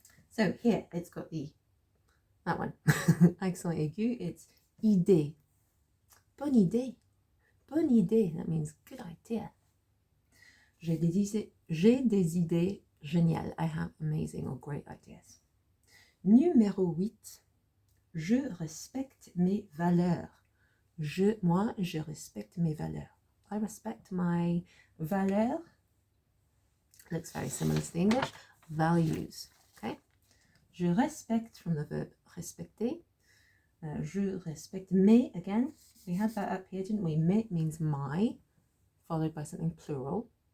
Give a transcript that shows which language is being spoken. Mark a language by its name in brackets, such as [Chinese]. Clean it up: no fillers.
[English] So here, it's got that one. Accent aigu, it's idée. [French] Bonne idée. Bonne idée. [English] That means good idea. [French] J'ai des idées géniales. [English] I have amazing or great ideas. [French] Numéro 8. Je respecte mes valeurs. Moi, je respecte mes valeurs. [English] I respect my valeurs. Looks very similar to the English. Values. Okay? Je respecte from the verb respecter. Je respecte mes, again. We had that up here, didn't we? Mes means my, followed by something plural.